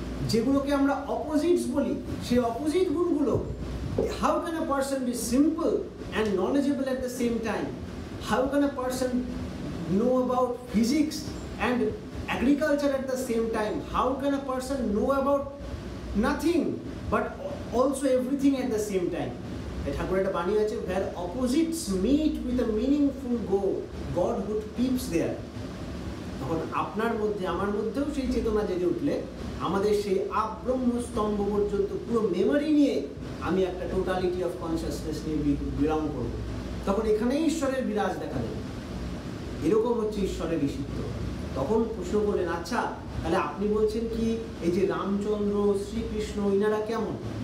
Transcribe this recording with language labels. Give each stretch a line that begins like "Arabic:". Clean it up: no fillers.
Bangla: যেগুলোকে আমরা অপোজিটস বলি, সেই অপোজিট গুণগুলো,
English: How can a person be simple and knowledgeable at the same time, how can a person know about physics and agriculture at the same time, how can a person know about nothing but also everything at the same time?
Bangla: ঠাকুর একটা বাণী আছে,
English: where opposites meet with a meaningful goal, Godhood peeps there.
Bangla: তখন আপনার মধ্যে আমার মধ্যেও সেই চেতনা জেগে উঠলে আমাদের সেই আব্রহ্ম স্তম্ভ পর্যন্ত পুরো মেমোরি নিয়ে আমি একটা
English: totality of consciousness
Bangla: নিয়ে বিলং করব, তখন এখানেই ঈশ্বরের বিরাজ দেখা দেবে। এরকম হচ্ছে ঈশ্বরের ঋষিত্ব। তখন প্রশ্ন করলেন, আচ্ছা তাহলে আপনি বলছেন কি এই যে রামচন্দ্র, শ্রীকৃষ্ণ, ইনারা কেমন?